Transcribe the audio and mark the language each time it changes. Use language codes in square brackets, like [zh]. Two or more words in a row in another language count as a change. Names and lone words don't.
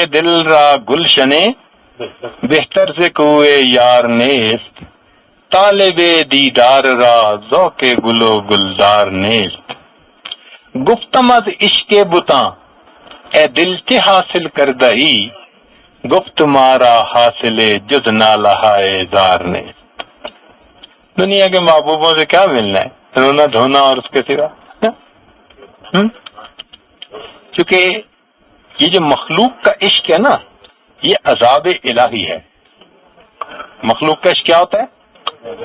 [fa] دل را گلشنے بہتر ز کوئے یار نیست، طالب دیدار را ذوق گل و گلزار نیست، گفتم از عشق بتاں اے دل چه حاصل کردہی، گفت مارا حاصل جز نالہائے زار نیست۔ [ur] دنیا کے محبوبوں سے کیا ملنا ہے، رونا دھونا اور اس کے سوا۔ کیونکہ یہ جو مخلوق کا عشق ہے نا، یہ عذاب الہی ہے۔ مخلوق کا عشق کیا ہوتا ہے؟